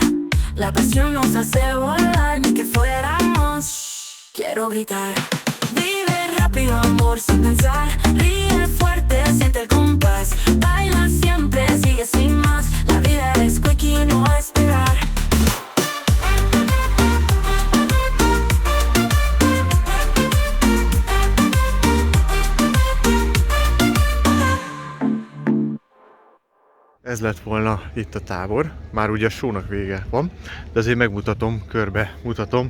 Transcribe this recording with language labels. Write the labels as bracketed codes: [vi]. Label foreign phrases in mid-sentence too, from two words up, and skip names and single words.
[es] La pasión nos hace volar, ni que fuéramos, quiero gritar. Vive rápido amor sin pensar, ríe fuerte, siente el compás. Baila siempre, sigue sin más, la vida es quick y no a esperar. [hu] Ez lett volna itt a tábor, már ugye a sónak vége van, de azért megmutatom, körbe mutatom.